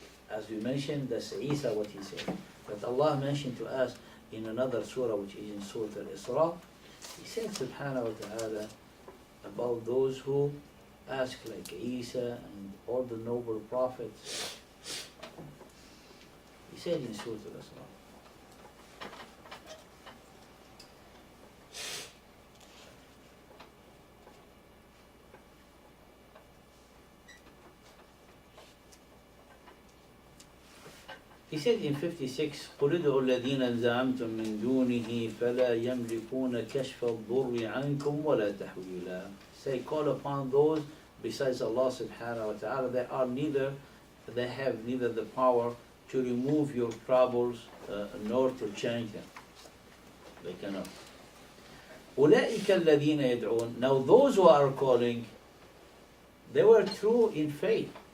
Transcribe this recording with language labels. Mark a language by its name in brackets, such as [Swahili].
[English] As we mentioned, that's Isa what he said. But Allah mentioned to us in another surah, which is in Surah Al-Isra, He said subhanahu wa ta'ala about those who ask like Isa and all the noble prophets. He said in Surah Al-Isra, he said in 56, [Arabic] قُلِ ادْعُوا الَّذِينَ زَعَمْتُم مِّن دُونِهِ فَلَا يَمْلِكُونَ كَشْفَ الضُّرِّ عَنْكُمْ وَلَا تَحْوِيلًا. [English] Say, call upon those besides Allah subhanahu wa ta'ala, they have neither the power to remove your troubles nor to change them. They cannot. [Arabic] أُولَٰئِكَ الَّذِينَ يَدْعُونَ. [English] Now those who are calling, they were true in faith.